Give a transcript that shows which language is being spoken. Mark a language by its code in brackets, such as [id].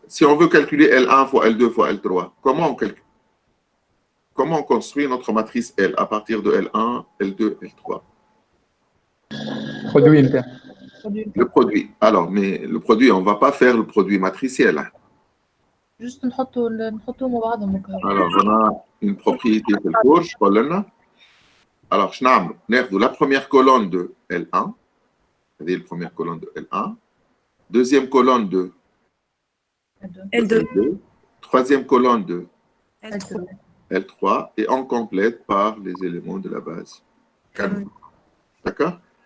[fr] Si on veut calculer L1 fois L2 fois L3, comment on calcule? Comment on construit notre matrice L à partir de L1, L2, L3? Produit. Le produit. Alors, mais le produit, on ne va pas faire le produit matriciel. Juste [ar] نحطوا مع بعضهم. [fr] Alors, on a une propriété [ar] في الكورس قلنا. [fr] Alors, je vais la première colonne de L1. C'est la première colonne de L1. Deuxième colonne de L2. Troisième colonne de L3. Et on complète par les éléments de la base. D'accord?